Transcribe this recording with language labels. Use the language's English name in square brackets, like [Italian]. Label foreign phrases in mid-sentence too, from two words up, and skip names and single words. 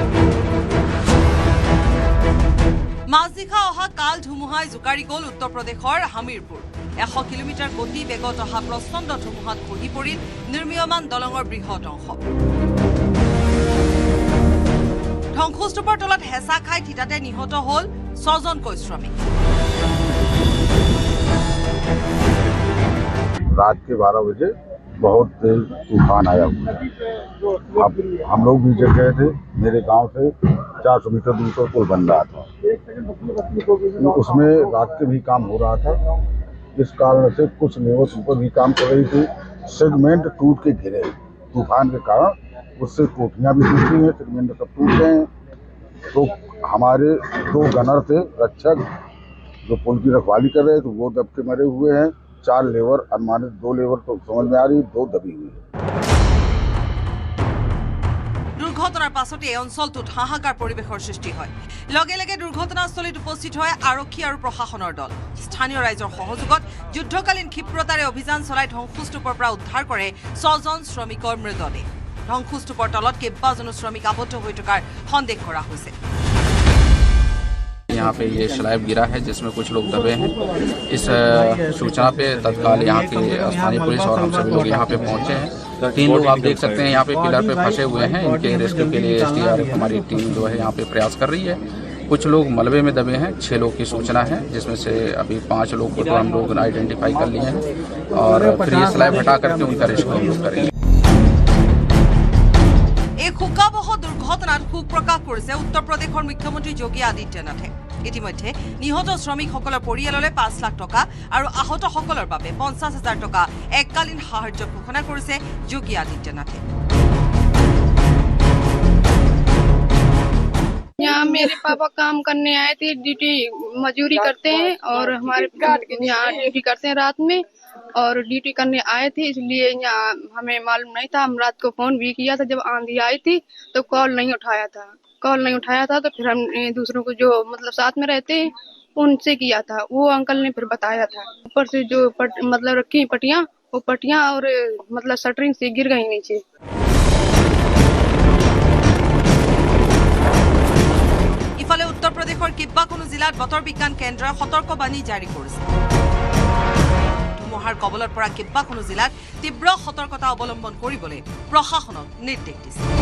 [Assamese] মাজনিশা অহা কাল ধুমুহাই জোকাৰি গ'ল উত্তৰ প্ৰদেশৰ হামিৰপুৰ। ১০০ কিলোমিটাৰ গতি বেগত অহা প্ৰচণ্ড ধুমুহাত খহি পৰিল নিৰ্মীয়মান দলঙৰ বৃহৎ অংশ। ধ্বংসস্তূপৰ তলত হেঁচা খাই থিতাতে নিহত হ'ল ৬জনকৈ শ্ৰমিক। [Hindi] रात के 12 बजे बहुत तेज तूफान आया हुआ। अब हम लोग भी जग गए थे। मेरे गांव से 400 मीटर दूर पर पुल बन रहा था, उसमें रात के भी काम हो रहा था। इस कारण से कुछ लेबर ऊपर भी काम कर रही थी। सेगमेंट टूट के गिरे तूफान के कारण, उससे कोठियां भी टूटी हैं, सेगमेंट सब टूट गए हैं। तो हमारे 2 गनर थे रक्षक जो पुल की रखवाली कर रहे थे, वो दब के मरे हुए हैं। 4 लेबर अनुमानित, 2 लेबर तो समझ में आ रही, 2 दबी हुई। [Assamese] দুৰ্ঘটনাৰ পাছতে এই অঞ্চলটোত হাহাকাৰ পৰিৱেশৰ সৃষ্টি হয়। লগে লগে দুৰ্ঘটনাস্থলীত উপস্থিত হয় আৰক্ষী আৰু প্ৰশাসনৰ দল। স্থানীয় ৰাইজৰ সহযোগত যুদ্ধকালীন ক্ষিপ্ৰতাৰে অভিযান চলাই ধ্বংসস্তূপৰ পৰা উদ্ধাৰ কৰে ৬জন শ্ৰমিকৰ মৃতদেহ। ধ্বংসস্তূপৰ তলত কেইবাজনো শ্ৰমিক আবদ্ধ হৈ থকাৰ সন্দেহ কৰা হৈছে। [Hindi] यहाँ पे ये स्लैब गिरा है जिसमें कुछ लोग दबे हैं। इस सूचना पे तत्काल यहाँ की स्थानीय पुलिस और हम सभी लोग यहाँ पे पहुँचे हैं। 3 लोग आप देख सकते हैं यहाँ पे पिलर पे फंसे हुए हैं। इनके रेस्क्यू के लिए SDRF हमारी टीम जो है यहाँ पे प्रयास कर रही है। कुछ लोग मलबे में दबे हैं, 6 लोग की सूचना है, जिसमें से अभी 5 लोग को तो हम लोग आइडेंटिफाई कर लिए हैं और फिर ये स्लैब हटा करके उनका रेस्क्यू हम लोग करेंगे। [Assamese] এই শোকাবহ দুৰ্ঘটনাত শোক প্ৰকাশ কৰিছে উত্তৰ প্ৰদেশৰ মুখ্যমন্ত্ৰী যোগী আদিত্যনাথে। ইতিমধ্যে নিহত শ্ৰমিকসকলৰ পৰিয়াললৈ 5 লাখ টকা আৰু আহতসকলৰ বাবে 50,000 টকা এককালীন সাহায্য ঘোষণা কৰিছে যোগী আদিত্যনাথে। [Hindi] यहाँ मेरे पापा काम करने आए थे, ड्यूटी मजदूरी करते हैं और हमारे यहाँ ड्यूटी करते हैं रात में, और ड्यूटी करने आए थे, इसलिए यहाँ हमें मालूम नहीं था। हम रात को फोन भी किया था, जब आंधी आई थी तो कॉल नहीं उठाया था। तो फिर हमने दूसरों को जो मतलब साथ में रहते हैं उनसे किया था, वो अंकल ने फिर बताया था। ऊपर से जो मतलब रखी पटियां, वो पटियां और मतलब शटरिंग से गिर गई नीचे। [Assamese] ইফালে উত্তৰ প্ৰদেশৰ কেইবাখনো জিলাত বতৰ বিজ্ঞান কেন্দ্ৰই সতৰ্কবাণী জাৰি কৰিছে। ধুমুহাৰ কবলৰ পৰা কেইবাখনো জিলাত তীব্ৰ সতৰ্কতা অৱলম্বন কৰিবলৈ প্ৰশাসনক নিৰ্দেশ দিছে।